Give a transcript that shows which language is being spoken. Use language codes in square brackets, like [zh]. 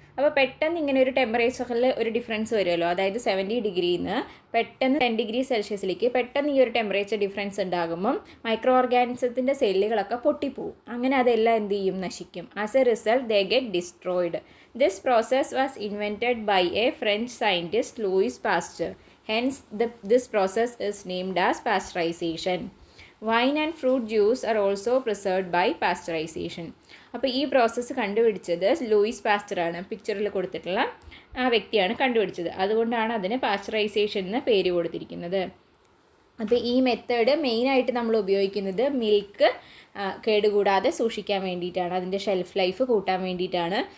[ml] അപ്പോൾ പെട്ടെന്ന് ഇങ്ങനെ ഒരു ടെമ്പറേച്ചറിൽ ഒരു ഡിഫറൻസ് വരുമല്ലോ, അതായത് 70 ഡിഗ്രിയിൽ നിന്ന് പെട്ടെന്ന് 10 ഡിഗ്രി സെൽഷ്യസിലേക്ക് പെട്ടെന്ന് ഈ ഒരു ടെമ്പറേച്ചർ ഡിഫറൻസ് ഉണ്ടാകുമ്പം മൈക്രോ ഓർഗാനിസത്തിൻ്റെ സെല്ലുകളൊക്കെ പൊട്ടിപ്പോവും. അങ്ങനെ അതെല്ലാം എന്ത് ചെയ്യും, നശിക്കും. [en] As a result they get destroyed. This process was invented by a French scientist Louis Pasteur. Hence, this process is named as pasteurization. Wine and fruit juice are also preserved by pasteurization. [ml] അപ്പോൾ ഈ process കണ്ടുപിടിച്ചത് Luis പാസ്ചറാണ്. പിക്ചറിൽ കൊടുത്തിട്ടുള്ള ആ വ്യക്തിയാണ് കണ്ടുപിടിച്ചത്. അതുകൊണ്ടാണ് അതിന് പാസ്ചറൈസേഷൻ എന്ന പേര് കൊടുത്തിരിക്കുന്നത്. അപ്പോൾ ഈ മെത്തേഡ് മെയിനായിട്ട് നമ്മൾ ഉപയോഗിക്കുന്നത് മിൽക്ക് കേടുകൂടാതെ സൂക്ഷിക്കാൻ വേണ്ടിയിട്ടാണ്, അതിൻ്റെ ഷെൽഫ് ലൈഫ് കൂട്ടാൻ വേണ്ടിയിട്ടാണ്.